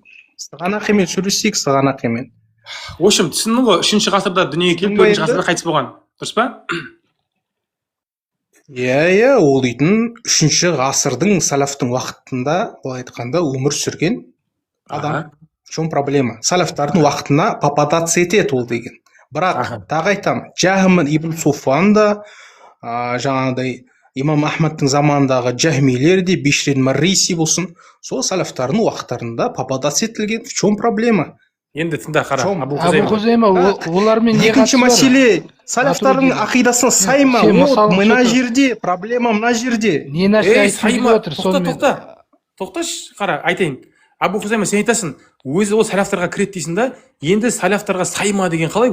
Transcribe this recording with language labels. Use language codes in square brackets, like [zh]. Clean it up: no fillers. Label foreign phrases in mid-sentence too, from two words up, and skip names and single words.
[kk] Сығанақ емен сөйлесейік, сығанақ емен. [ru] В общем, [kk] түсіндің ғой, 3-ші ғасырда дүниеге келіп, 4-ші ғасырда қайтыс болған. Дұрыс па? Ол дейтін 3-ші ғасырдың салафтың уақытында, былай айтқанда, өмір сүрген адам. [ru] В чем проблема? [kk] Салафтардың уақытына попадаться етеді ол деген. Бірақ тағы айтамын, Жахм ибн Суфан да, жаңағыдай имам Ахмадтың заманындағы жахмилер де, Бишрин Марриси болсын, сол салафтардың уақыттарында попадаться етілген. [ru] В чем проблема? [kk] Енді тыңда, қара. Абу Хузайма, олармен не қатысы бар? Екінші мәселе, салафтардың ақидасына сай ма? Мына жерде, проблема мына жерде. Не нәрсе айтып отыр сонымен? Тоқташы, қара, айтайын. Абу Хузайма, сен айтасың, өзі ол салафтарға кіреді дейсің да, енді салафтарға сайма деген қалай?